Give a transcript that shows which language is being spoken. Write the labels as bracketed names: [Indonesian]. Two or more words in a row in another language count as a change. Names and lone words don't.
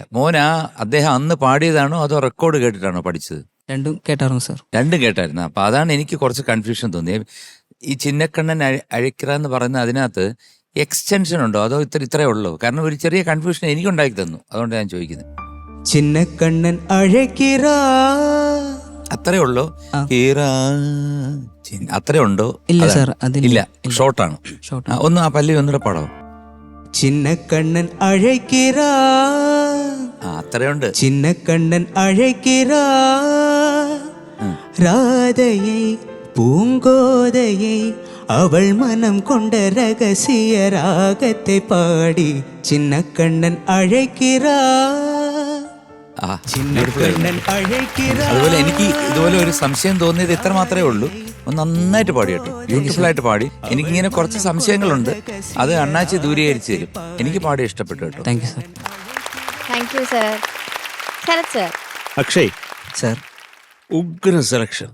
[Malayalam] അദ്ദേഹം അന്ന് പാടിയതാണോ അതോ റെക്കോർഡ് കേട്ടിട്ടാണോ പഠിച്ചത്? രണ്ടും കേട്ടായിരുന്നു സാർ. രണ്ടും കേട്ടായിരുന്നു. അപ്പം അതാണ് എനിക്ക് കുറച്ച് കൺഫ്യൂഷൻ തോന്നിയത്. ഈ ചിന്നക്കണ്ണൻ അഴിക്കറ എന്ന് പറയുന്ന അതിനകത്ത് എക്സ്റ്റൻഷൻ ഉണ്ടോ അതോ ഇത്രയേ ഉള്ളൂ? കാരണം ഒരു ചെറിയ കൺഫ്യൂഷൻ എനിക്കുണ്ടാക്കി തന്നു, അതുകൊണ്ട് ഞാൻ ചോദിക്കുന്നത്. [Tamil] சின்ன கண்ணன் அழைக்கிறார் [Malayalam] അത്രേ ഉള്ളോ? അത്രേ ഉണ്ടോ? ഇല്ല സാർ, ഇല്ല, ഷോർട്ടാണ്. ഒന്ന് ആ പല്ലി ഒന്നുകൂടെ പാടാം. [Tamil] சின்ன கண்ணன் அழைக்கிறார், [Malayalam] അത്രയുണ്ട്. [Tamil] சின்ன கண்ணன் அழைக்கிறார். ராதையை பூங்கோதையை அவள் மனம் கொண்ட ரகசிய ராகத்தை பாடி சின்ன கண்ணன் அழைக்கிறார், சின்ன கண்ணன் அழைக்கிறார். [Malayalam] അതുപോലെ എനിക്ക് ഇതുപോലെ ഒരു സംശയം തോന്നിയത് ഇത്ര മാത്രമേ ഉള്ളൂ. നന്നായിട്ട് പാടി കേട്ടോ, ബ്യൂട്ടിഫുൾ ആയിട്ട് പാടി. എനിക്കിങ്ങനെ കുറച്ച് സംശയങ്ങളുണ്ട്, അത് അണ്ണാച്ചി ദൂരീകരിച്ചു തരും. എനിക്ക് പാടി ഇഷ്ടപ്പെട്ടു കേട്ടോ. [English] Thank you sir. Thank you sir. Sharath sir. [Malayalam] അക്ഷയ് സാർ, ഉഗ്ര സെലക്ഷൻ,